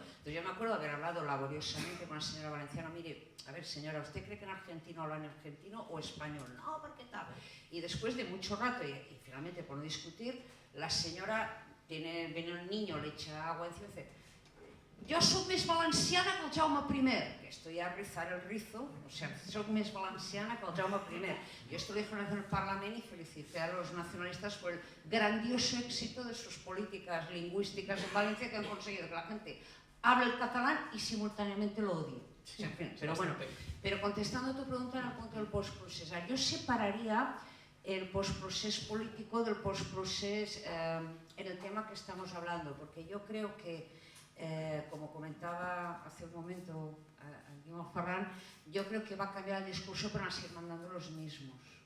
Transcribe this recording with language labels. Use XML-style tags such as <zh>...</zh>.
<es>Entonces yo me acuerdo de haber hablado laboriosamente con la señora valenciana: mire, a ver señora, ¿usted cree que en argentino hablan argentino o español? No, ¿por qué tal? Y después de mucho rato, y finalmente por no discutir, la senyora viene un niño, le echa agua encima y dice:</es> <ca>jo soc més valenciana que el Jaume I.</ca> <es>Que esto ya rizar el rizo, o sea,</es> <ca>soc més valenciana que el Jaume I.</ca> <es>Yo esto lo dije una vez en el Parlamento y felicité a los nacionalistas por el grandioso éxito de sus políticas lingüísticas en Valencia, que han conseguido que la gente hable el catalán y simultáneamente lo odie. O sea, en fin, pero bueno, pero contestando a tu pregunta en el punto del postprocesar, yo separaría el postprocés político del postprocés en el tema que estamos hablando, porque yo creo que, como comentaba hace un momento Guillermo Ferran, yo creo que va a cambiar el discurso, pero van a seguir mandando los mismos.</es>